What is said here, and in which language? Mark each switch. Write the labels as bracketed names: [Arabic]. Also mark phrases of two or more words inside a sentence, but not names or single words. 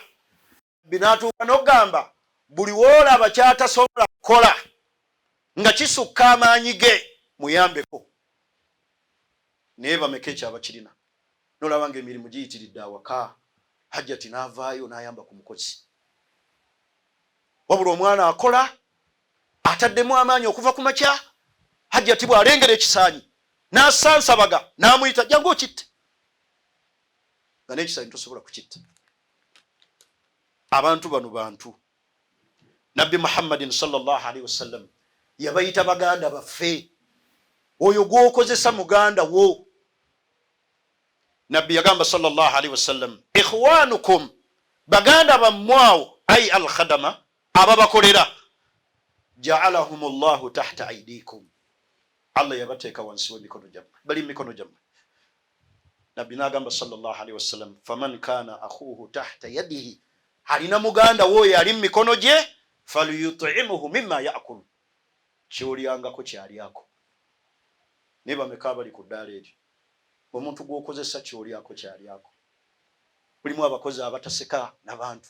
[Ganda] Binaatuuka n'ogamba buli woolaba kyatasobola kukola nga kisukka amaanyi ge muyambeko naye bameka ekyaba kirina nolaba nga emirimu giyitiridde awaka hajjati n'avaayo n'ayamba ku mukozi wabula omwana akola ataddemu amaanyi okuva ku makya hajjati bw'alengera ekisaanyi n'asansabaga n'amuyita jangu okitte nga n'ekisaanyi tosobola kukitta. Abantu bano bantu nabbi Muhammadin [Arabic] صلى الله عليه وسلم [Ganda] yabayita baganda baffe oyo gwokozesa muganda wo. Nabbi yagamba [Arabic] صلى الله عليه وسلم إخوانكم [Ganda] baganda bammwawo [Arabic] أي الخدم [Ganda] ababakolera [Arabic] جعلهم الله تحت أيديكم [Ganda] Allah yabateeka wansi w'emikono gyammwe, bali mikono gyammwe. Nabbi n'agamba [Arabic] صلى الله عليه وسلم، فمن كان أخوه تحت يده, [Ganda] alina muganda woyo ali mu mikono gye, [Arabic] فليطعمه مما يأكل, [Ganda] kyolyangako kyalyako. Naye bameka bali ku ddaala eryo, omuntu gw'okozesa kyolyako kyalyako. Mulimu abakozi abataseka n'abantu.